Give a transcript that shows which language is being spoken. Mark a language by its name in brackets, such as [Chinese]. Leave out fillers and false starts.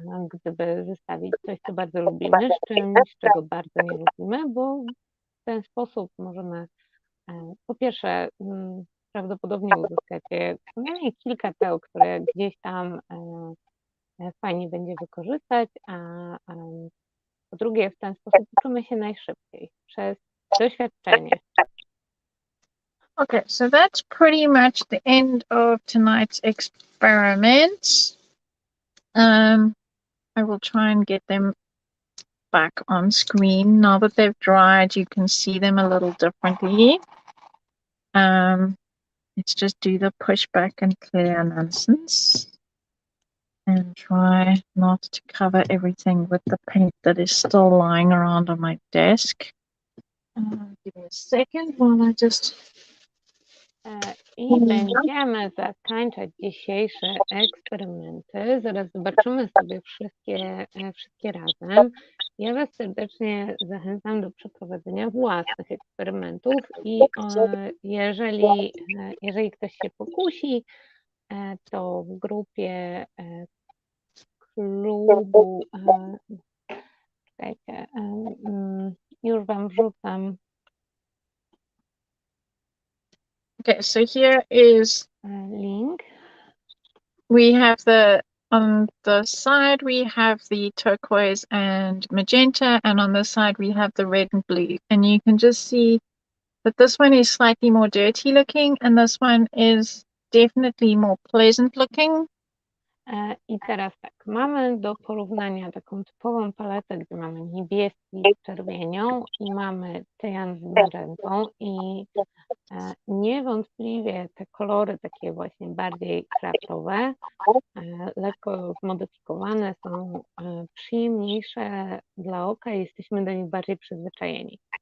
[Polish] gdyby zestawić coś, co bardzo lubimy, z czymś, czego bardzo nie lubimy, bo w ten sposób możemy po pierwsze prawdopodobnie uzyskacie co najmniej kilka teł, które gdzieś tam fajnie będzie wykorzystać, a po drugie w ten sposób uczymy się najszybciej przez doświadczenie. [English] Okay, so that's pretty much the end of tonight's experiment. I will try and get them back on screen. Now that they've dried, you can see them a little differently. Let's just do the pushback and clear nonsense. And try not to cover everything with the paint that is still lying around on my desk. Give me a second while I just... [Polish] I będziemy zakończać dzisiejsze eksperymenty. Zaraz zobaczymy sobie wszystkie razem. Ja Was serdecznie zachęcam do przeprowadzenia własnych eksperymentów i jeżeli ktoś się pokusi, to w grupie klubu, czekajcie, już Wam wrzucam. [English] Okay, so here is Link. we have on the side we have the turquoise and magenta, and on the side we have the red and blue. And you can just see that this one is slightly more dirty looking, and this one is definitely more pleasant looking. [Polish] I teraz tak, mamy do porównania taką typową paletę, gdzie mamy niebieski z czerwienią i mamy tyjan z magentą i niewątpliwie te kolory takie właśnie bardziej kraftowe, lekko zmodyfikowane są przyjemniejsze dla oka i jesteśmy do nich bardziej przyzwyczajeni.